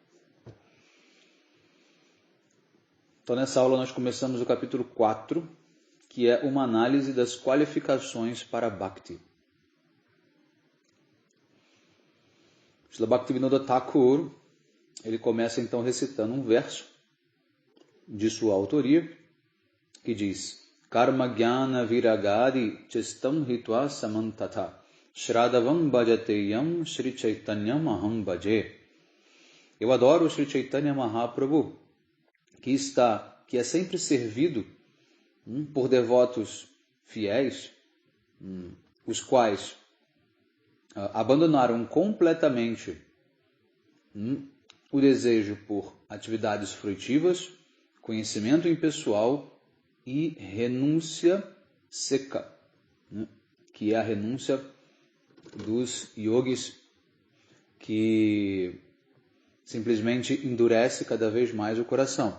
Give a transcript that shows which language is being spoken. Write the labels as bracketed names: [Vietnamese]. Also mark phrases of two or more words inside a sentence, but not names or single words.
[Portuguese] Então, nessa aula nós começamos o capítulo 4, que é uma análise das qualificações para Bhakti. Srila Bhaktivinoda Thakur, ele começa então recitando um verso de sua autoria, que diz: [Sanskrit] कर्म ज्ञान विरागादि चेष्टां हित्वा समन्ततः श्रद्धावान् भजते यं श्रीचैतन्यम् अहं भजे. [Portuguese] Eu adoro o Shri Chaitanya Mahaprabhu, que é sempre servido por devotos fiéis, os quais abandonaram completamente o desejo por atividades fruitivas, conhecimento impessoal e renúncia seca, que é a renúncia dos yogis que simplesmente endurece cada vez mais o coração.